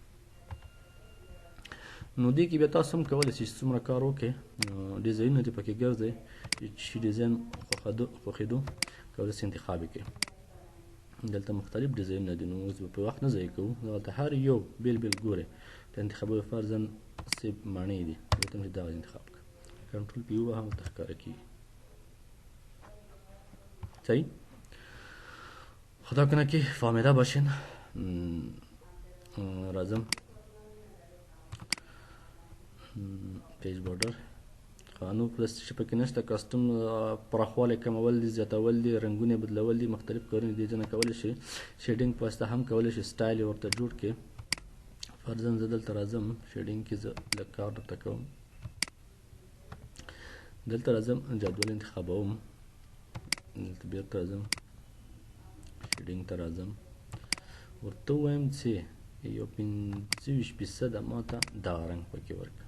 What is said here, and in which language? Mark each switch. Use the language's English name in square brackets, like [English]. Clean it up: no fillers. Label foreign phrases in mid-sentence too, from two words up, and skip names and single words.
[Pashto] نو دې کې بیا تاسو هم کولی شئ چې څومره کار وکړئ، ډیزاینونه دې پکې ګرځئ، چې ډیزاین خوښېدو کولی شئ انتخاب یې کړئ. دلته مختلف ډیزاینونه دي، نو اوس به په وخت نه ضایع کوو، دلته هر یو بیل بیل ګورئ ته انتخابوي، فرضاً سیب مڼې دي، ورته هم چې دغه انتخاب کړه، [English] Control P [Pashto] ووهه ورته ښکاره کېږي. صحیح، [Persian] خدا کنه که فهمیده باشین. [Pashto] راځم [English] page border, [Pashto] نو پلس چې پکې نشته، کاستوم پراخوالی کمول دي، زیاتول دي، رنګونه بدلول دي، مختلف کارونه دې ځای نه کولی شي. شیډینګ په واسطه هم کولی شي سټایل یې ورته جوړ کړي. فرضاً زه دلته راځم شیډینګ کې زه لږ کار درته کوم، دلته راځم جدول انتخابوم، دلته بیرته راځم شیډینګ ته راځم، ورته ووایم چې یو 25% ماته دغه رنګ پکې ورکړه.